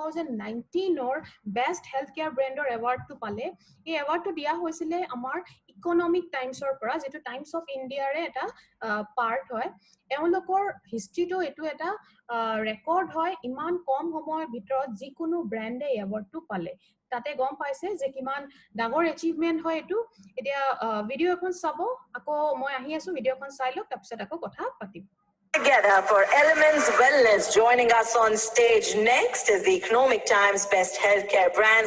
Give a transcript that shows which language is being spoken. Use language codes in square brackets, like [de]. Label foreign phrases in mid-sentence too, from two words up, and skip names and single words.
[as] 2019 বেষ্ট হেলথ কেয়াৰ ব্র্যান্ডৰ এৱাৰ্ডটো পালে এই এৱাৰ্ডটো দিয়া হৈছিলে আমাৰ ইকোনমিক টাইমছৰ পৰা যেটো টাইমছ অফ ইণ্ডিয়াৰে এটা পাৰ্ট হয় এওঁলোকৰ হিষ্ট্ৰীটো এটো এটা ৰেকৰ্ড হয় ইমান কম সময়ৰ ভিতৰত যিকোনো ব্র্যান্ডে এৱাৰ্ডটো পালে তাতে গম পাইছে যে কিমান ডাঙৰ এচিভমেন্ট হয় এটো এতিয়া ভিডিও এখন চাব আকৌ মই আহি আছো ভিডিওখন চাই লওক তাৰপিছত আকৌ কথা পাতিম [en] Together for Elements Wellness. Joining us on stage next is the Economic Times Best Healthcare Brands.